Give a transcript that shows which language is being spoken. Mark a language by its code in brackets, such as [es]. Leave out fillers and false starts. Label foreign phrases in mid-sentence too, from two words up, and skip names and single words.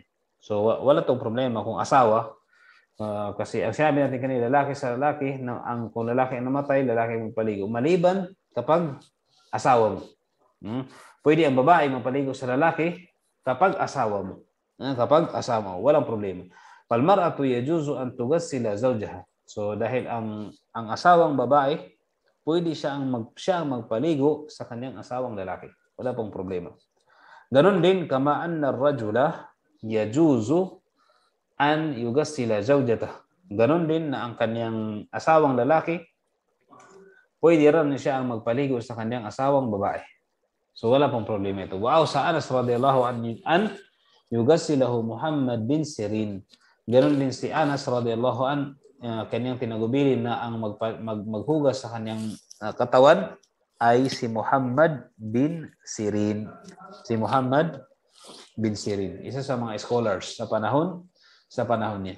[tl] So wala tong problema kung asawa. Kasi ang sinabi natin kanina, lalaki sa lalaki, kung lalaki ang namatay, lalaki ang magpaligo. Maliban kapag asawa mo. Pwede ang babae magpaligo sa lalaki kapag asawa mo. Kapag asawa mo, walang problema. [ar] فالمرأة يجوز أن تغسل زوجها. [tl] So dahil ang asawang babae, pwede siya ang magpaligo sa kanyang asawang lalaki. Wala pong problema. Ganon din, [ar] كما أن الرجل يجوز أن يغسل زوجته. [tl] Ganon din na ang kanyang asawang lalaki, pwede rin siya ang magpaligo sa kanyang asawang babae. So wala pong problema ito. [ar] و سا أنس رضي الله عن يغسله محمد بن سيرين. [tl] Ganon din si Anas [ar] رضي الله عن, [tl] kanyang tinagubilin na ang maghugas sa kanyang katawan ay si Muhammad bin Sirin. Si Muhammad bin Sirin, isa sa mga scholars sa panahon niya.